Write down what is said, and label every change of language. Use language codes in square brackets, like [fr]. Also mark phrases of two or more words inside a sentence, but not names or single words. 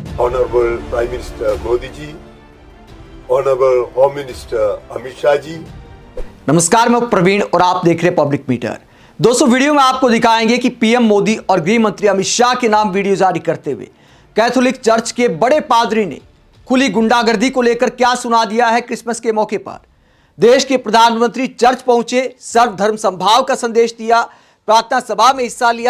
[en] Honorable Prime Minister Modi ji, Honorable Home Minister Amit Shah ji। [hi] नमस्कार, मैं प्रवीण और आप देख रहे हैं पब्लिक मीटर। दोस्तों, वीडियो में आपको दिखाएंगे कि पीएम मोदी और गृह मंत्री अमित शाह के नाम वीडियो जारी करते हुए कैथोलिक चर्च के बड़े पादरी ने खुली गुंडागर्दी को लेकर क्या सुना दिया है। क्रिसमस के मौके पर देश के प्रधानमंत्री चर्च पहुंचे, सर्वधर्म समभाव का संदेश दिया, प्रार्थना सभा में हिस्सा लिया।